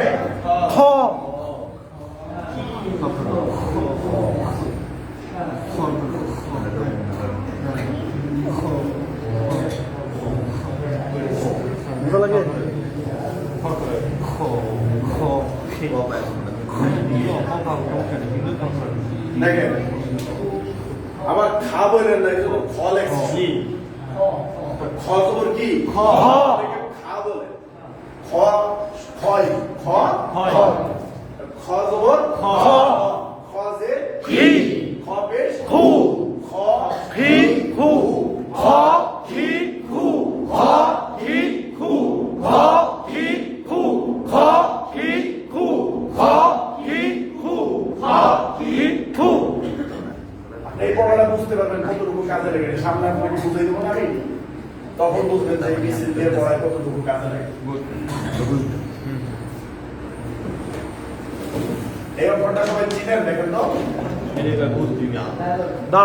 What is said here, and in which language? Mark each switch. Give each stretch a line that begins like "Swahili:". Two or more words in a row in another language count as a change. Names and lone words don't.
Bangla: খ বুঝা লাগে দেখেন আবার খা বললেন না, এটা তো খ লেখছি। খ খবর কি? খ। খা বলে খ খয় খ খয়। খ জবর খ। খ যে হি খ পেশ খু খ হি খু খ হি খু খ হি খু খ হি খু খ হি খু খ হি খু খ হি খু আপনি এই পড়াটা বুঝতে পারবেন কতটুকু কাজে লাগে। সামনে আপনাকে বুঝাই দেবো না আমি, তখন বুঝবেন যে এই মিছিল দিয়ে পড়ায় কতটুকু কাজে লাগে। এই অঙ্কটা সবাই চিনেন, দেখেন তো দাও